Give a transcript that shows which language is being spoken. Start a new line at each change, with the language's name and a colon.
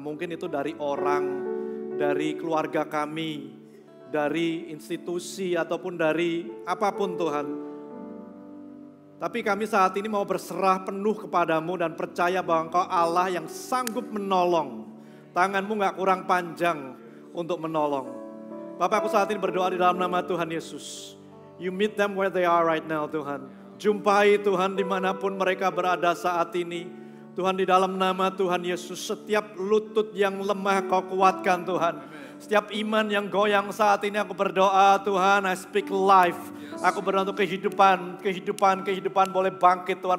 Indonesian: Mungkin itu dari orang, dari keluarga kami, dari institusi, ataupun dari apapun Tuhan. Tapi kami saat ini mau berserah penuh kepadamu dan percaya bahwa Engkau Allah yang sanggup menolong. Tanganmu gak kurang panjang untuk menolong. Bapak, aku saat ini berdoa di dalam nama Tuhan Yesus.
English: You meet them where they are right now Tuhan.
Indonesian: Jumpai Tuhan dimanapun mereka berada saat ini. Tuhan, di dalam nama Tuhan Yesus, setiap lutut yang lemah Kau kuatkan Tuhan. Setiap iman yang goyang saat ini aku berdoa Tuhan,
English: I speak life.
Indonesian: Aku berdoa untuk kehidupan boleh bangkit Tuhan.